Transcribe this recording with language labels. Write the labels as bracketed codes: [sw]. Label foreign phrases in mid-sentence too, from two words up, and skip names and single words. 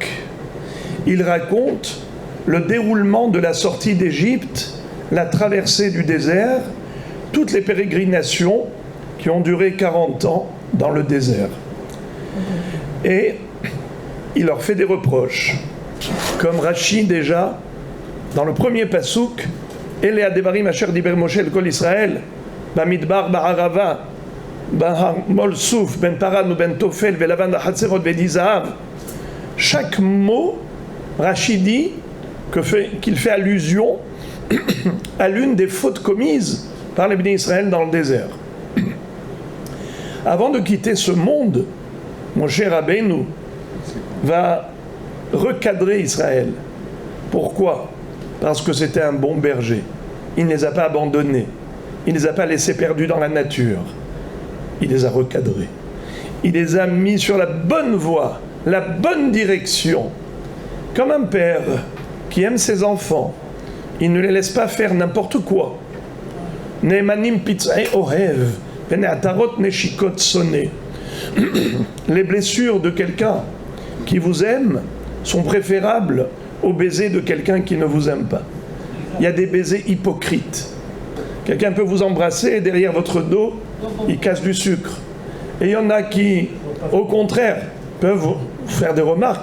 [fr] Il raconte le déroulement de la sortie d'Égypte, la traversée du désert, toutes les pérégrinations qui ont duré 40 ans dans le désert. Et il leur fait des reproches. Comme Rashi déjà, dans le premier pasouk, [he] אלה הדברים אשר דבר משה אל כל ישראל, במדבר בערבה, בהר מול סוף, בין פארן ובין תפל, ולבן חצרות ודי זהב. [fr] Chaque mot, Rashi dit qu'il fait allusion à l'une des fautes commises par les bénis Israël dans le désert. Avant de quitter ce monde, Moshe Rabbeinu va recadrer Israël. Pourquoi ? Parce que c'était un bon berger. Il ne les a pas abandonnés. Il ne les a pas laissés perdus dans la nature. Il les a recadrés. Il les a mis sur la bonne voie, la bonne direction. Comme un père qui aime ses enfants, il ne les laisse pas faire n'importe quoi. [he] נאמנים פצעי אוהב, ונעתרות נשיקות שונא. [fr] Les blessures de quelqu'un qui vous aime sont préférables aux baisers de quelqu'un qui ne vous aime pas. Il y a des baisers hypocrites. Quelqu'un peut vous embrasser et derrière votre dos, il casse du sucre. Et il y en a qui, au contraire, peuvent vous faire des remarques.